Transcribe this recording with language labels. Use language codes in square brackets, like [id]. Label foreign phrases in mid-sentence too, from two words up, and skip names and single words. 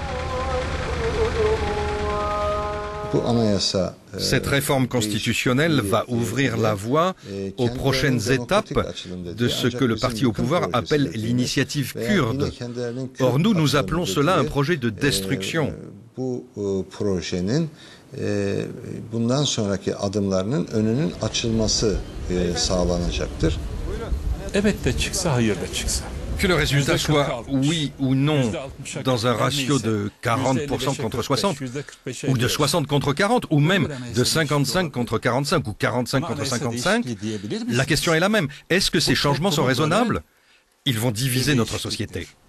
[fr] Cette réforme constitutionnelle va ouvrir la voie aux prochaines étapes de ce que le parti au pouvoir appelle l'initiative kurde. Or, nous appelons cela un projet de destruction. [tr] Bundan sonraki adımlarının önünün açılması sağlanacaktır. Evet de çıksa, hayır da çıksa. [fr] Que le résultat soit oui ou non, dans un ratio de 40% contre 60, ou de 60 contre 40, ou même de 55 contre 45, ou 45 contre 55, la question est la même. Est-ce que ces changements sont raisonnables? Ils vont diviser notre société.